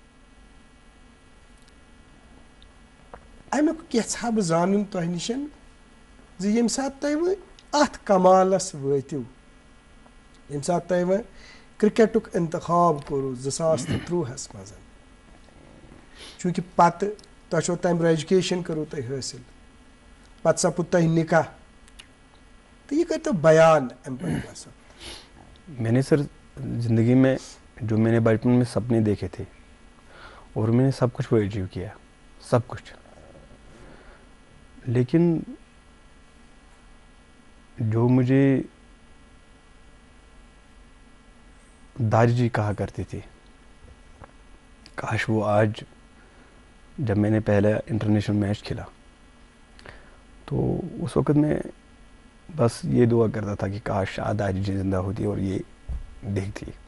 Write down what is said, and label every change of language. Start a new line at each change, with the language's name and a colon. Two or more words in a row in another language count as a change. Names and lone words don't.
Kashmiri: اَمیُک یژھا بہٕ زانُن تۄہہِ نِش زِ ییٚمہِ ساتہٕ تۄہہِ وۄنۍ اَتھ کمالَس وٲتِو، ییٚمہِ ساتہٕ تۄہہِ وۄنۍ کرکٹُک انتخاب کوٚروٕ 2013 منٛز، چوٗنٛکہِ پَتہٕ تۄہہِ چھو تَمہِ برٛونٛہہ ایجوکیشن کٔرٕو تۄہہِ حٲصِل، پَتہٕ سپُد تۄہہِ نِکاح، تہٕ یہِ کٔرۍتو بیان اَمہِ پَتہٕ کیٛاہ سپُد؟
Urdu: میں نے سر زندگی میں جو میں نے بچپن میں سپنے دیکھے تھے اور میں نے سب کچھ وہ اچیو کیا، سب کچھ. لیکن جو مجھے دادی جی کہا کرتے تھے، کاش وہ آج، جب میں نے پہلا انٹرنیشنل میچ کھیلا تو اس وقت میں بس یہ دعا کرتا تھا کہ کاش دادی جی زندہ ہوتی اور یہ دیکھتی.